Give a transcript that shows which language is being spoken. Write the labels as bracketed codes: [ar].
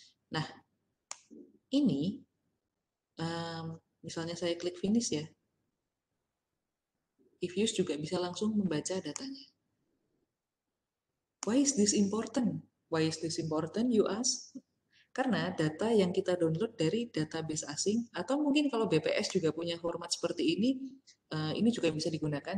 [id] Nah, ini misalnya saya klik finish ya, eViews juga bisa langsung membaca datanya. [en] Why is this important? Why is this important, you ask? [id] Karena data yang kita download dari database asing, atau mungkin kalau BPS juga punya format seperti ini juga bisa digunakan.